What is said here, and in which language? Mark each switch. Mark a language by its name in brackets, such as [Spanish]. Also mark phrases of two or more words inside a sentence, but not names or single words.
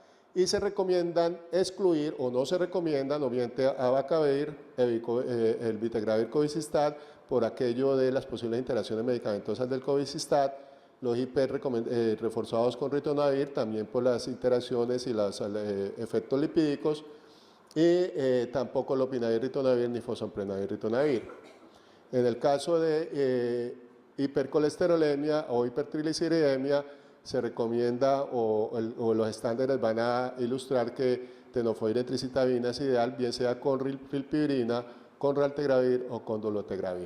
[Spanish] Y se recomiendan excluir o no se recomiendan obviamente abacavir, el vitegravir covicistat por aquello de las posibles interacciones medicamentosas del covicistat, los IP reforzados con ritonavir también por las interacciones y los efectos lipídicos, y tampoco lopinavir ritonavir ni fosfoprenavir ritonavir. En el caso de hipercolesterolemia o hipertrigliceridemia, se recomienda o los estándares van a ilustrar que tenofovir entricitabina es ideal, bien sea con rilpivirina, con raltegravir o con dolutegravir.